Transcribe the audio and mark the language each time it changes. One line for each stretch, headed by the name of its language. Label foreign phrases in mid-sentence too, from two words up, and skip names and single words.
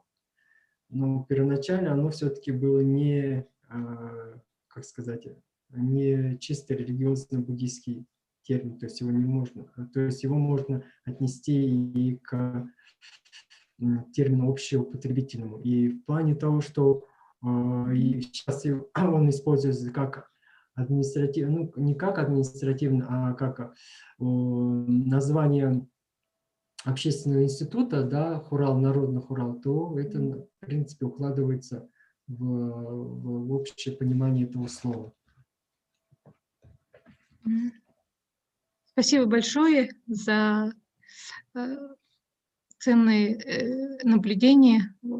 Russian: Но первоначально оно все-таки было не, как сказать, не чисто религиозно-буддийский термин, то есть его не можно, то есть его можно отнести и к термину общеупотребительному. И в плане того, что и сейчас он используется как административно, ну, не как административно, а как название общественного института, да, хурал, народный хурал, то это, в принципе, укладывается в общее понимание этого слова. Спасибо большое за ценные наблюдения.